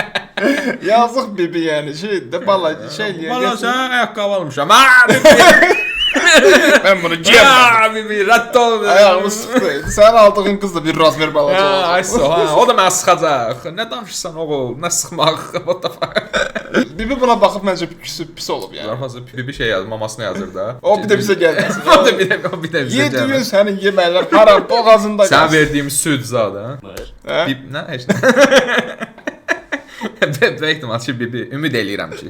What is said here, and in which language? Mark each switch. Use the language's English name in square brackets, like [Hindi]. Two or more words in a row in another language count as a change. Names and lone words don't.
[Azerbaijani] Yazıq bibi yəni də bala şey eləyir. Bala sən ayaqqabı almışam. Mən bunu geyəm. Bibi rədd ol. Ayağımı sıxdı. Sən aldığın qız da bir razmer balaca olacaq. Ayso, o da məni sıxacaq. Nə danışırsan oğul? Nə sıxmaq? [English] What the fuck? [Azerbaijani] Bibi buna baxıb məncə pis olub yəni. Zarafası bibi şey yazır, mamasına yazır da. O bir də bizə gəlməsin. O da bir də bizə Yedi gün gəlməsin. sənin yemələr haram boğazında qalsın. Sən verdiyim süd zadı, ha? Bib, nə? Heç nə. Böyük ihtimal ki, bibi ümid eləyirəm ki.